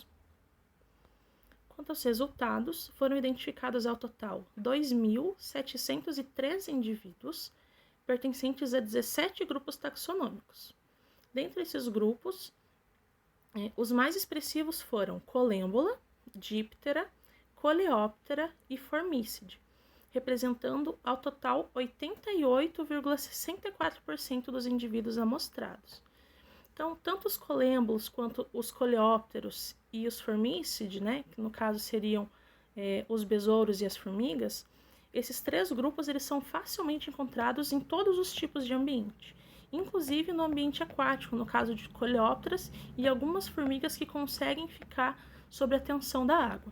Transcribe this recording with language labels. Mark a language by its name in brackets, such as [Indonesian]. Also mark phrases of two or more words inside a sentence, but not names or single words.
[Portuguese] Quanto aos resultados, foram identificados ao total 2.703 indivíduos pertencentes a 17 grupos taxonômicos. Dentre esses grupos, os mais expressivos foram colêmbula, díptera, coleóptera e formícide, representando ao total 88,64% dos indivíduos amostrados. Então, tanto os colêmbulos quanto os coleópteros e os formícides, que no caso seriam os besouros e as formigas, esses 3 grupos eles são facilmente encontrados em todos os tipos de ambiente, inclusive no ambiente aquático, no caso de coleópteras e algumas formigas que conseguem ficar sob a tensão da água.